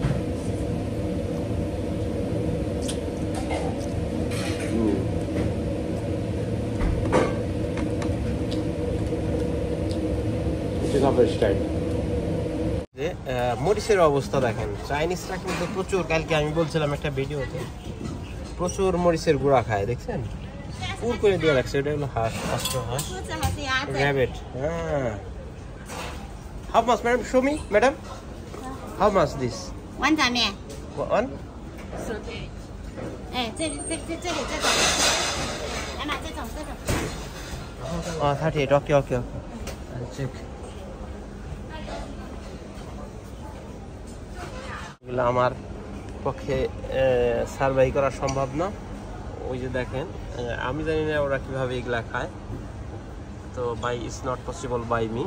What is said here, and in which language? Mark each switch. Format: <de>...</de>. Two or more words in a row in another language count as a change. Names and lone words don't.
<bn>মরিচের অবস্থা দেখেন, চাইনিজরা কিন্তু প্রচুর, কালকে আমি বলছিলাম একটা ভিডিওতে, প্রচুর মরিচের গুঁড়া খায়, দেখছেন পুর করে দিয়ে রাখছে। এটা হলো হাঁস, অস্ত্র হাঁস, র্যাবিট। হ্যাঁ,</bn> <en>how much madam? Show me madam, how much this?</en> <zh>碗仔面。 1。哎，这里。来买这种。</zh> <en>Oh, 38. Okay. I'll check.</en> <bn>এগুলো আমার পক্ষে সার্ভাই করা সম্ভব না। ওই যে দেখেন, আমি জানি না ওরা কীভাবে এগুলা খায়, তো</bn> <en>it's not possible by me.</en>